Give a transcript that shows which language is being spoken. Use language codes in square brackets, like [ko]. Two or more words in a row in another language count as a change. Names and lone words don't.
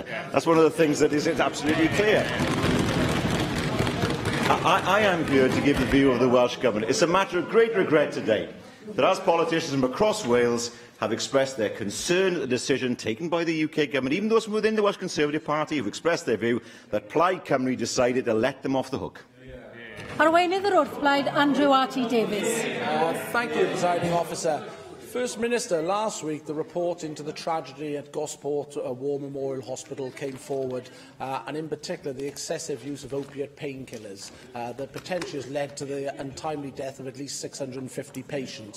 [en] That's one of the things that is absolutely clear. I am here to give the view of the Welsh Government. It's a matter of great regret today that as politicians from across Wales have expressed their concern at the decision taken by the UK Government, even those from within the Welsh Conservative Party have expressed their view that Plaid Cymru decided to let them off the hook. [cy] Arweinydd yr wrthblaid, Andrew R.T. Davies. [en] Thank you, Presiding Officer. First Minister, last week the report into the tragedy at Gosport War Memorial Hospital came forward, and in particular the excessive use of opiate painkillers that potentially has led to the untimely death of at least 650 patients.